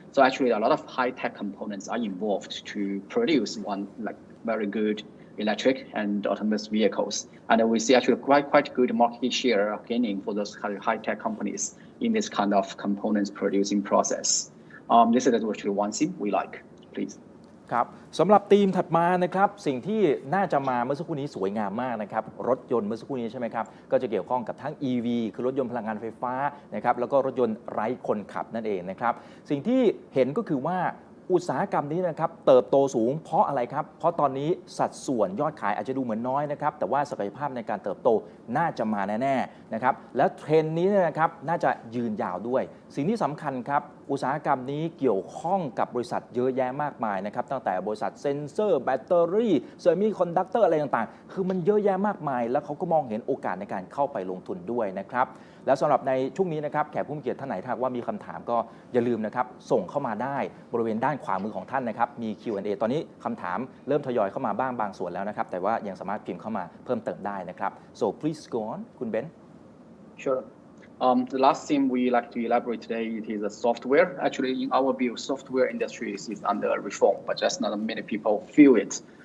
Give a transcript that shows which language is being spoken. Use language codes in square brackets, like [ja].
[en] So actually, a lot of high-tech components are involved to produce one very good electric and autonomous vehicles. And we see actually quite good market share gaining for those kind of high-tech companies in this kind of components producing process. This is actually one thing we like. Please. [th] ครับสำหรับธีมถัดมานะครับสิ่งที่น่าจะมาเมื่อสักครู่นี้สวยงามมากนะครับรถยนต์เมื่อสักครู่นี้ใช่ไหมครับก็จะเกี่ยวข้องกับทั้ง EV คือรถยนต์พลังงานไฟฟ้านะครับแล้วก็รถยนต์ไร้คนขับนั่นเองนะครับสิ่งที่เห็นก็คือว่า อุตสาหกรรมนี้นะครับเติบโตสูงเพราะอะไรครับเพราะตอนนี้สัดส่วนยอดขายอาจจะดูเหมือนน้อยนะครับแต่ว่าศักยภาพในการเติบโตน่าจะมาแน่ๆนะครับแล้วเทรนด์นี้นะครับน่าจะยืนยาวด้วยสิ่งที่สำคัญครับอุตสาหกรรมนี้เกี่ยวข้องกับบริษัทเยอะแยะมากมายนะครับตั้งแต่บริษัทเซนเซอร์แบตเตอรี่เซมิคอนดักเตอร์อะไรต่างๆคือมันเยอะแยะมากมายแล้วเขาก็มองเห็นโอกาสในการเข้าไปลงทุนด้วยนะครับ แล้วสำหรับในช่วงนี้นะครับแขกผู้มีเกียรติท่านไหนถ้าว่ามีคำถามก็อย่าลืมนะครับส่งเข้ามาได้บริเวณด้านขวามือของท่านนะครับมี Q&A ตอนนี้คำถามเริ่มทยอยเข้ามาบางส่วนแล้วนะครับแต่ว่ายังสามารถพิมพ์เข้ามาเพิ่มเติมได้นะครับ [en] so please go on [th] คุณเบน [en] Sure. The last theme we like to elaborate today it is the software. Actually, in our view, software industry is under reform, but just not many people feel it.